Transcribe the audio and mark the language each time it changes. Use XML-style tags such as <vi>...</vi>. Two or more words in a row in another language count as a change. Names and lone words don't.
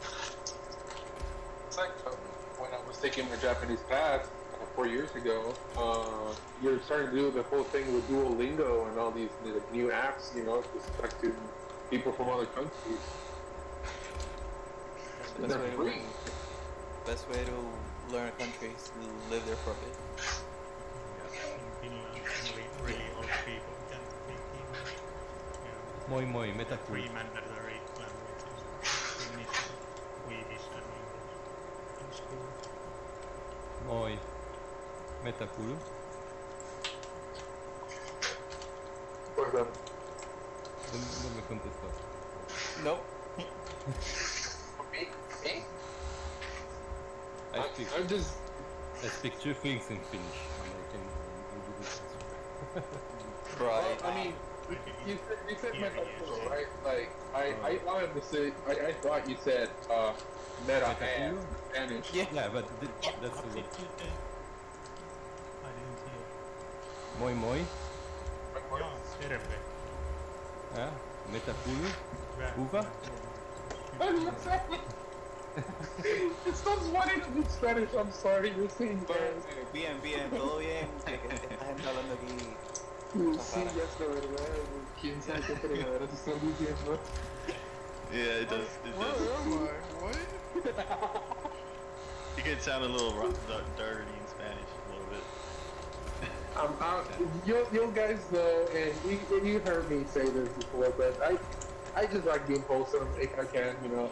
<en>It's like when I was taking my Japanese class 4 years ago, you're starting to do the whole thing with Duolingo and all these new apps, you know, to talk to people from other countries. Best they're way to free. best way to learn a country is to live there for a bit. In Finland, only really old people can speak English. You know,</en> <fi>Moi moi, mitä</fi> <en>three</en> <fi>kuuluu?</fi> <en>mandatory languages: Finnish, Swedish, and English in school.</en> <fi>Moi. Mitä kuuluu?</fi> <en>What's up?</en> <es>No me contestó.</es> <en>Nope. Me? I'm just. I speak two things in Finnish, and I can. Right. Well, I mean, you said metaphor, right? Like, I wanted to say, I thought you said, meta and Spanish. Yeah, but that's the word. I didn't hear.</en> <fi>Moi moi. Joo, terve. Yeah. Mitä kuuluu? Hyvä. Kuva?</fi> <en>It's not funny to be Spanish, I'm sorry, you're saying that.</en> <es>Bien, todo bien. Esta gente hablando aquí. Sí, ya es la verdad. ¿Quién sabe qué fregaderas están diciendo?</es> <en>Yeah, it does. Where am I? What? You can sound a little dirty in Spanish, a little bit. You guys know, and you heard me say this before, but I just like being wholesome if I can, you know.</en>